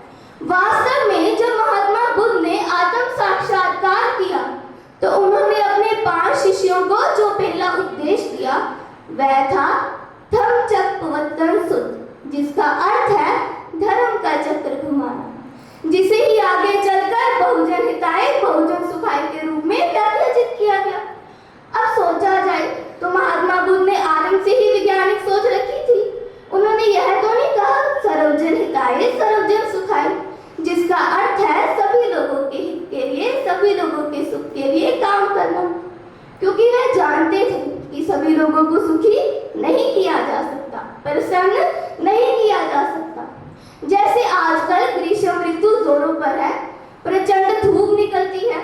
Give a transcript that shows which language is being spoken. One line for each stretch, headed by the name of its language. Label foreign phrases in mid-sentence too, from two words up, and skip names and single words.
Hindi: वास्तव में जब महात्मा बुद्ध ने आत्म साक्षात्कार किया तो उन्होंने अपने 5 शिष्यों को जो पहला उपदेश दिया वह था
Pali: धम्म चक्र सुत,
Hindi: जिसका अर्थ है धर्म का चक्र घुमाना, जिसे ही आगे चलकर
Sanskrit: बहुजन हिताय बहुजन सुखाय
Hindi: के रूप में व्याख्यायित किया गया। अब सोचा जाए तो महात्मा बुद्ध ने आरंभ से ही वैज्ञानिक सोच रखी थी। उन्होंने यह तो नहीं कहा
Sanskrit: सर्वजन हिताय सर्वजन सुखाय,
Hindi: जिसका अर्थ है सभी लोगों के हित के लिए, सभी लोगों के सुख के लिए काम करना, क्योंकि वह जानते थे कि सभी लोगों को सुखी नहीं किया जा सकता, प्रसन्न नहीं किया जा सकता। जैसे आजकल ग्रीष्म ऋतु जोरों पर है, प्रचंड धूप निकलती है।